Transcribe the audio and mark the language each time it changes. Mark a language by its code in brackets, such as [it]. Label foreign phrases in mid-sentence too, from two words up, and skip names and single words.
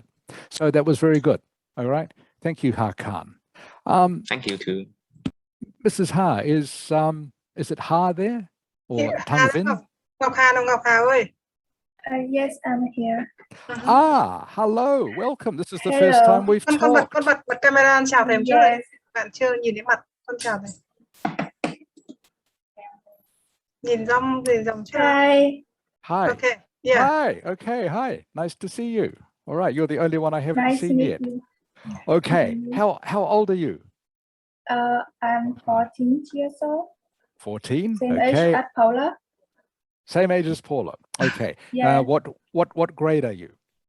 [en] So that was very good. All right. Thank you, Ha Khan. Thank you too. Mrs. Ha, is it Ha there or Tang Vin? [vi] Ngọc Hà ơi. [en] Yes, I'm here. Hello, welcome. This is the first time we've talked. [vi] Con bật camera chào thầy một chút đấy. Bạn chưa nhìn thấy mặt, con chào thầy. Nhìn dòng chưa? [en] Hi. Hi. Okay. Yeah. Hi. Okay. Hi. Nice to see you. All right. You're the only one I haven't Nice to seen meet yet. you. Okay. How old are you? I'm 14 years old. 14. Same Okay. age as Paula. Same age as Paula. Okay. Yeah. What grade are you?